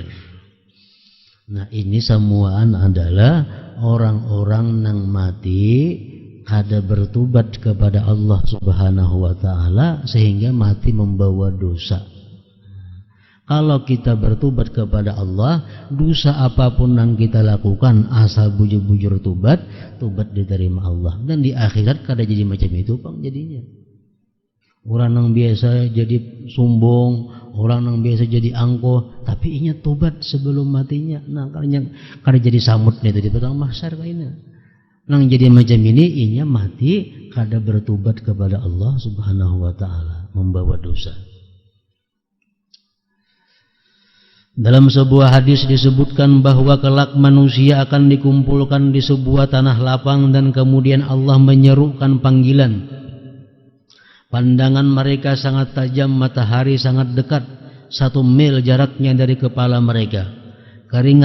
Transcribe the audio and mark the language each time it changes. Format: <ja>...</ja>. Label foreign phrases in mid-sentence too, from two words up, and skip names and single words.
<id>Nah, ini semuaan adalah orang-orang yang mati kada bertobat kepada Allah</id> <ar>سبحانه وتعالى</ar> <id>sehingga mati membawa dosa. Kalau kita bertobat kepada Allah, dosa apapun yang kita lakukan asal bujur-bujur tobat diterima Allah. Dan di akhirat kada jadi macam itu Bang jadinya. Orang yang biasa jadi sombong, orang yang biasa jadi angkuh, tapi inya tobat sebelum matinya.</id> <bjn>Nah, kada jadi samut nih tadi padang mahsyar kayaknya. Nang jadi macam ini inya mati kada bertobat kepada Allah</bjn> <ar>سبحانه وتعالى,</ar> <bjn>membawa dosa.</bjn> <id>Dalam sebuah hadis disebutkan bahwa kelak manusia akan dikumpulkan di sebuah tanah lapang dan kemudian Allah menyerukan panggilan. Pandangan mereka sangat tajam, matahari sangat dekat, 1 mil jaraknya dari kepala mereka.</id>